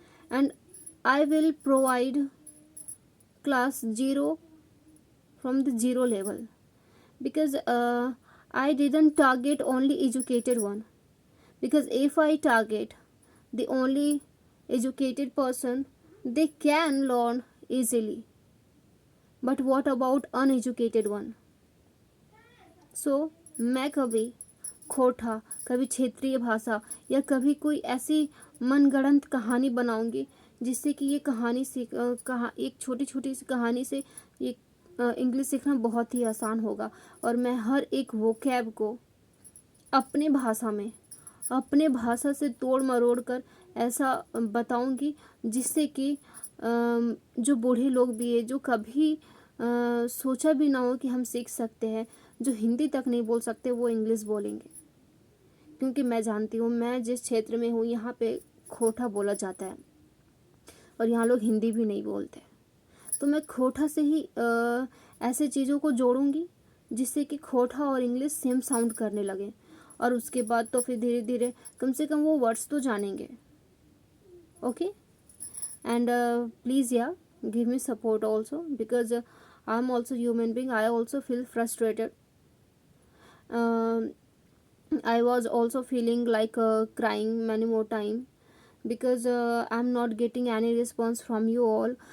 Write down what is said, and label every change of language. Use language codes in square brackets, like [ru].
[en] And I will provide class 0 from the 0 level, because I didn't target only educated one. Because if I target the only educated person, they can learn easily. But what about uneducated one? [hi] So मैं कभी खोटा, कभी क्षेत्रीय भाषा, या कभी कोई ऐसी मनगढ़ंत कहानी बनाऊंगी जिससे कि ये कहानी से एक छोटी छोटी सी कहानी से ये इंग्लिश सीखना बहुत ही आसान होगा, और मैं हर एक वोकैब को अपने भाषा में, अपने भाषा से तोड़ मरोड़ कर ऐसा बताऊंगी जिससे कि जो बूढ़े लोग भी है, जो कभी सोचा भी ना हो कि हम सीख सकते हैं, जो हिंदी तक नहीं बोल सकते, वो इंग्लिश बोलेंगे। क्योंकि मैं जानती हूँ, मैं जिस क्षेत्र में हूँ यहाँ पे खोटा बोला जाता है और यहाँ लोग हिंदी भी नहीं बोलते। तो मैं खोटा से ही ऐसे चीज़ों को जोड़ूंगी जिससे कि खोटा और इंग्लिश सेम साउंड करने लगे, और उसके बाद तो फिर धीरे धीरे कम से कम वो वर्ड्स तो जानेंगे। [en] Okay, and please, yeah, give me support also, because I'm also human being. I also feel frustrated. um, I was also feeling like crying many more time, because I'm not getting any response from you all.